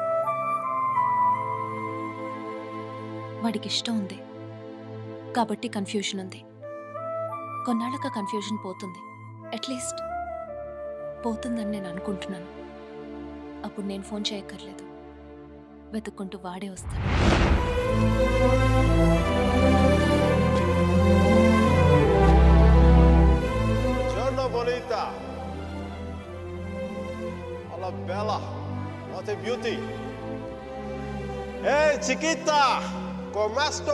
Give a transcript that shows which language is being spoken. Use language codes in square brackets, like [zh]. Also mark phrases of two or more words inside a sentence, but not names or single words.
[te] వాడికి ఇష్టం ఉంది కాబట్టి కన్ఫ్యూషన్ ఉంది. కొన్నాళ్ళక కన్ఫ్యూషన్ పోతుంది, అట్లీస్ట్ పోతుందని నేను అనుకుంటున్నాను. అప్పుడు నేను ఫోన్ చేయక్కర్లేదు, వెతుక్కుంటూ వాడే వస్తాడు. [it] Buongiorno bonita. [es] Hola bella. [en] What a beauty. [es] Hey chiquita, [it] come sto?